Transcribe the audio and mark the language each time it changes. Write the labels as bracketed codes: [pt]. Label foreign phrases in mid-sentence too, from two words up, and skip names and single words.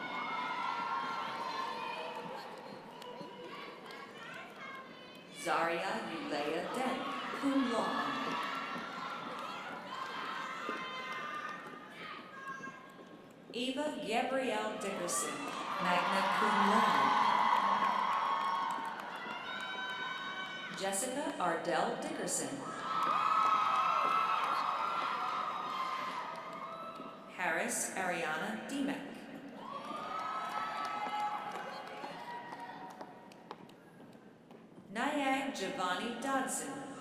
[en] Zaria Ulea Dent, [la] cum laude. [en] Eva Gabrielle Dickerson, [la] magna cum laude. [en] Jessica Ardell Dickerson. Harris Ariana Demek. Nyag Giovanni Dodson.